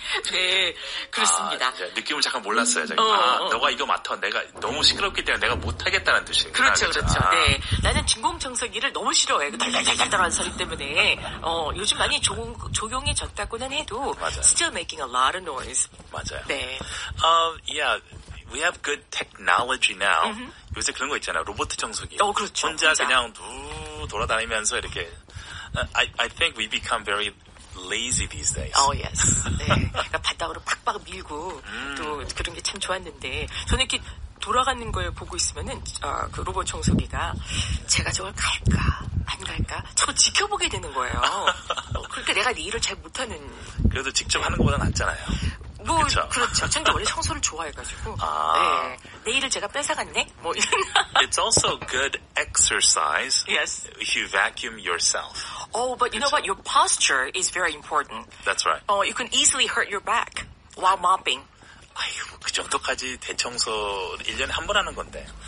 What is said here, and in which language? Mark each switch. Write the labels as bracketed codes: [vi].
[ko] 네, 그렇습니다. 느낌을 잠깐 몰랐어요. 너가 이거 맡아. 내가 너무 시끄럽기 때문에 내가 못하겠다는 뜻이구나. 그렇죠. 네, 나는 진공청소기를 너무 싫어해. 그 달달달달달한 소리 때문에. 요즘 많이 조용해졌다고는 해도 맞아요. [en] still making a lot of noise. [ko] 맞아요. 네. [en] Yeah, we have good technology now. [ko] 요새 그런 거 있잖아요. 로봇 청소기. 그렇죠. 혼자 그냥 돌아다니면서 이렇게. [en] I think we become very lazy these days. Yes. 네. [ko] 그러니까 바닥으로 팍팍 밀고 또 그런 게 참 좋았는데 저는 이렇게 돌아가는 걸 보고 있으면은 그 로봇 청소기가 제가 저걸 갈까 안 갈까 자꾸 지켜보게 되는 거예요. 그러니까 내가 내 일을 잘 못하는. 그래도 직접 하는 것보다 낫잖아요. 그렇죠. 저는 원래 청소를 좋아해가지고. 네. 내 일을 제가 뺏어갔네? 이런. [en] It's also good exercise. Yes. If you vacuum yourself. But you know what? Your posture is very important. That's right. You can easily hurt your back while mopping. [ko] 아이고, 그 정도까지 대청소 1년에 한 번 하는 건데.